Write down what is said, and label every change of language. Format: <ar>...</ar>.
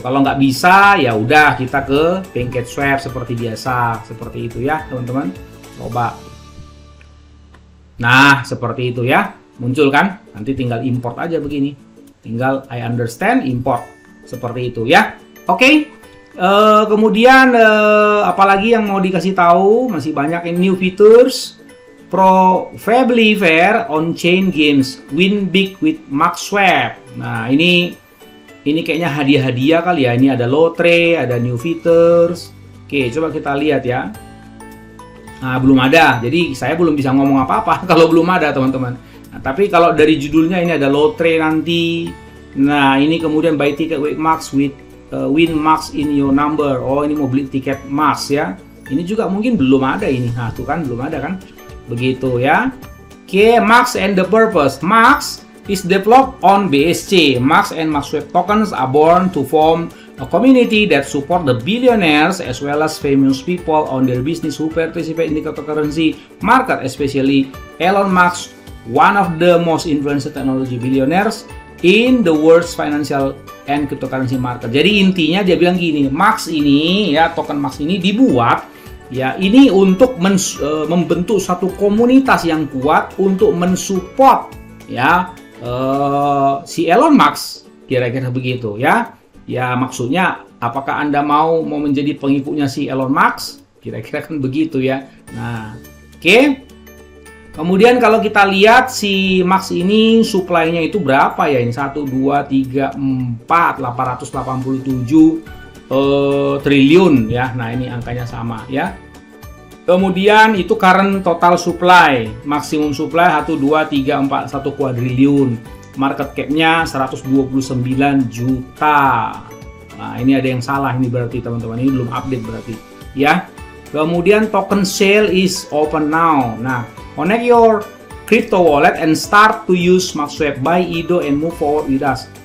<id>Kalau nggak bisa, ya udah kita ke Pancake Swap seperti biasa, seperti itu ya teman-teman. Coba. Nah, seperti itu ya. Muncul kan? Nanti tinggal import aja begini. Tinggal</id> <en>I understand,</en> <id>import. Seperti itu ya. Oke. Kemudian apalagi yang mau dikasih tahu? Masih banyak new features.</id> <en>Probably fair on-chain games. Win big with Max Swap.</en> <id>Nah, ini kayaknya hadiah-hadiah kali ya. Ini ada lotre, ada new features. Oke, coba kita lihat ya. Nah, belum ada. Jadi saya belum bisa ngomong apa-apa kalau belum ada, teman-teman. Nah, tapi kalau dari judulnya ini ada lotre nanti. Nah, ini kemudian</id> <en>buy ticket with Max with win Max in your number.</en> <id>Oh, ini mau beli tiket Max ya. Ini juga mungkin belum ada ini. Nah, tuh kan belum ada kan. Begitu ya.</id> <en>Oke, Max and the purpose. Max is developed on BSC. Max and Max Swap tokens are born to form a community that support the billionaires as well as famous people on their business who participate in the cryptocurrency market, especially Elon Musk, one of the most influential technology billionaires in the world's financial and cryptocurrency market.</en> <id>Jadi intinya dia bilang gini, Max ini ya, token Max ini dibuat ya ini untuk membentuk satu komunitas yang kuat untuk mensupport ya si Elon Musk, kira-kira begitu ya. Ya maksudnya apakah Anda mau menjadi pengikutnya si Elon Musk? Kira-kira kan begitu ya. Nah, oke. Kemudian kalau kita lihat si Max ini supply-nya itu berapa ya? Ini 1, 2, 3, 4, 887 triliun ya. Nah, ini angkanya sama ya. Kemudian itu current total supply, maksimum supply 1, 2, 3, 4, 1 kuadriliun. Market cap-nya 129 juta. Nah, ini ada yang salah ini berarti teman-teman. Ini belum update berarti ya. Kemudian</id> <en>token sale is open now. Nah, connect your crypto wallet and start to use Max Swap. Buy IDO and move forward with us.</en>